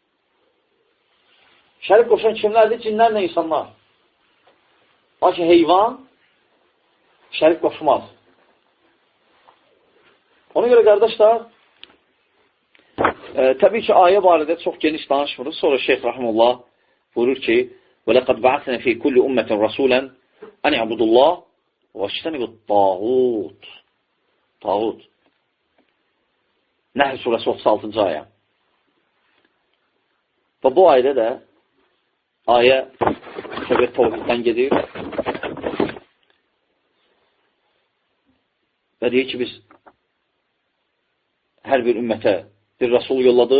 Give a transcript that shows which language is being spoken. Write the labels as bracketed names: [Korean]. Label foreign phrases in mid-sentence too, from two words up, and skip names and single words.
[Azerbaijani] Şərik qoşan kimlərdir? Cinlərlə insanlar. Lakin heyvan şərik qoşmaz. Ona görə qardaşlar, təbii ki, ayə barədə çox geniş danışmırız. Sonra Şeyx Rahimullah buyurur ki, [Arabic] وَلَقَدْ بَعَثْنَا فِي كُلِّ أُمَّةٍ رَسُولًا أَنْ يَعْبُدُوا اللّٰهِ وَاجْتَنِبُوا الطَّاغُوتِ. [Azerbaijani] Tağut. Nəhl surəsi 36-cı ayə. Və bu ayədə də ayə səbəb təvhiddən gedir. Və deyir ki, biz hər bir ümmətə bir rəsul yolladıq.